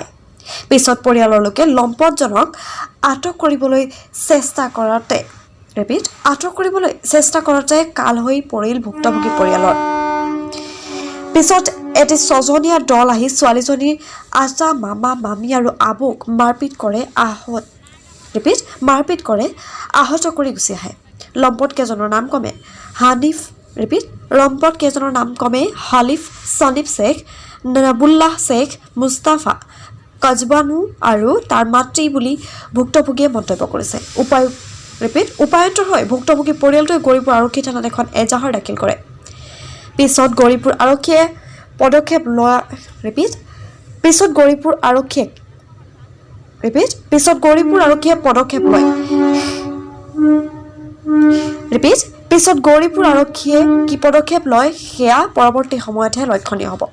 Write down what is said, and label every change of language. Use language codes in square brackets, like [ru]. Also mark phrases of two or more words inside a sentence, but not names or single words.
[as] পিছত পৰিয়ালৰ লোকে লম্পটজনক আটক কৰিবলৈ চেষ্টা কৰোঁতে কাল হৈ পৰিল ভুক্তভোগী পৰিয়ালৰ। পিছত এটি 6জনীয়া দল আহি ছোৱালীজনীৰ আজা, মামা, মামী আৰু আবুক মাৰপিট কৰে আহত কৰি গুচি আহে। লম্পট কেইজনৰ নাম কমে হালিফ, সনিফ শেখ, নাবুল্লাহ শেখ, মুস্তাফা, কজবানু আৰু তাৰ মাতৃ বুলি ভুক্তভোগীয়ে মন্তব্য কৰিছে। উপায়ন্তৰ হৈ ভুক্তভোগী পৰিয়ালটোৱে গৌৰীপুৰ আৰক্ষী থানাত এখন এজাহাৰ দাখিল কৰে। পিছত গৌৰীপুৰ আৰক্ষীয়ে পদক্ষেপ লয়। পিছত গৌৰীপুৰ আৰক্ষীয়ে কি পদক্ষেপ লয় সেয়া পৰৱৰ্তী সময়তহে লক্ষণীয় হ'ব।